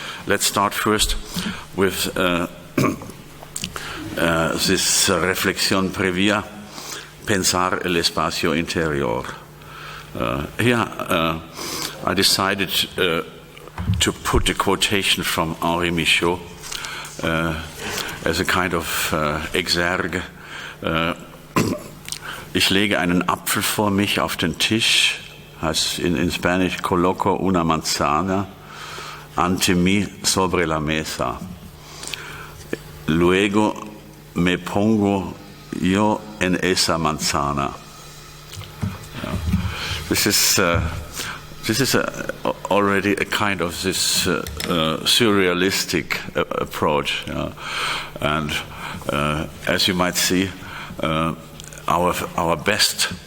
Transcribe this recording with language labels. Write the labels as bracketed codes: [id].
[en] Let's start first with this [es] reflexión previa, pensar el espacio interior. [en] Here I decided to put a quotation from Henri Michaud as a kind of exergue. [de] Ich lege einen Apfel vor mich auf den Tisch, heißt [en] in Spanish, [es] coloco una manzana ante mí sobre la mesa. Luego me pongo yo en esa manzana. [en] This is already a kind of this surrealistic approach, and as you might see, our best